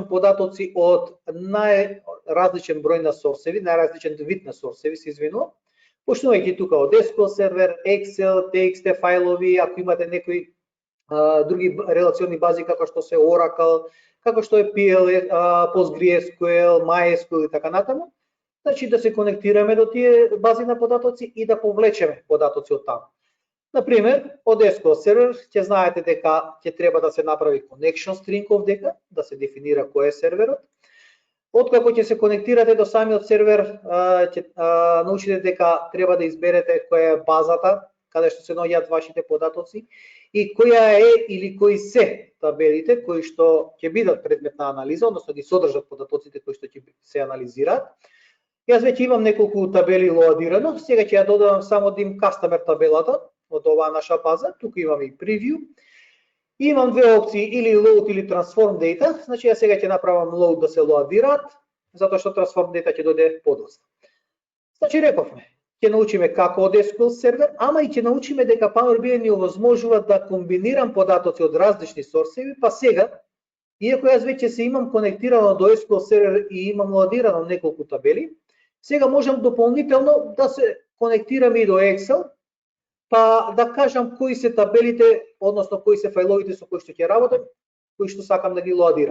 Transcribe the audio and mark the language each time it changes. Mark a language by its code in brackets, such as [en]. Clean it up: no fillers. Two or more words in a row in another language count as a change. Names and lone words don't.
[mk] податоци од најразличен број на сорсеви, најразличен вид на сорсеви, се извинувам, почнувајќи тука од SQL Server, Excel, TXT фајлови, ако имате некои други релациони бази како што се Oracle, како што е PL, PostgreSQL, MySQL и така натаму, значи да се конектираме до тие бази на податоци и да повлечеме податоци од таму. Например, од SQL Server ќе знаете дека ќе треба да се направи [en] connection string [mk] овдека, да се дефинира кој е серверот. Откако ќе се конектирате до самиот сервер, ќе научите дека треба да изберете која е базата каде што се наоѓаат вашите податоци и која е или кои се табелите кои што ќе бидат предмет на анализа, односно ги содржат податоците кои што ќе се анализираат. Јас веќе имам неколку табели лоадирано, сега ќе ја додадам само да им customer табелата од оваа наша база. Тука имаме и preview. Имам две опции, или load или [en] transform data. [mk] Значи, ја сега ќе направам load да се лоадираат, затоа што [en] transform data [mk] ќе дојде подоцна. Значи, рековме, ќе научиме како од SQL сервер, ама и ќе научиме дека Power BI ни овозможува да комбинирам податоци од различни сорсеви, па сега, иако јас веќе се имам конектирано до SQL сервер и имам лоадирано неколку табели, сега можам дополнително да се конектирам и до Excel, па да кажам кои се табелите, односно кои се фајловите со кои што ќе работам, кои што сакам да ги лоадирам.